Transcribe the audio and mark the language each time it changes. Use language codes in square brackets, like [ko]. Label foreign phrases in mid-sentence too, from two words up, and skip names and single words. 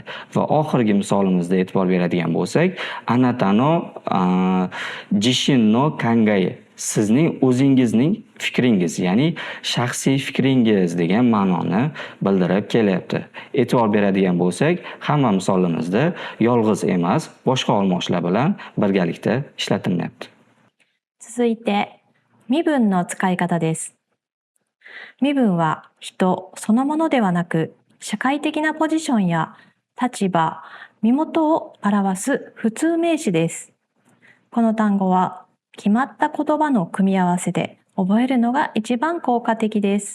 [uz] Va oxirgi misolimizda e'tibor beradigan bo'lsak, [ja] あなたの 自身 の 考え, [uz] sizning o'zingizning fikringiz, ya'ni shaxsiy fikringiz degan ma'noni bildirib kelyapti. E'tibor beradigan bo'lsak, hamma misolimizda yolg'iz emas, boshqa olmoshlar bilan birgalikda ishlatilyapti. [ja] 続いて、身分の使い方です。身分は人そのものではなく、社会的なポジションや立場、身元を表す普通名詞です。この単語は決まった言葉の組み合わせで覚えるのが一番効果的です。